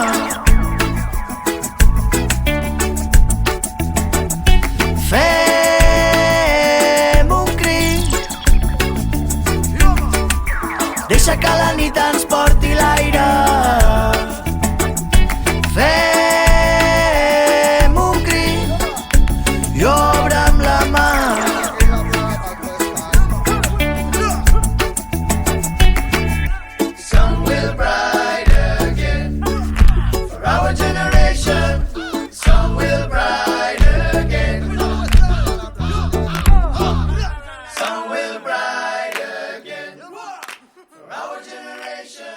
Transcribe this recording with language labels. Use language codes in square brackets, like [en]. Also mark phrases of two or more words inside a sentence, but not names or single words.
[ca] Fem un crit, deixa que la nit ens porti l'aire. Fem un crit i obre'm la mà. [en] Sun will bright again for our generation. Sun will bright again. Sun will bright again for our generation.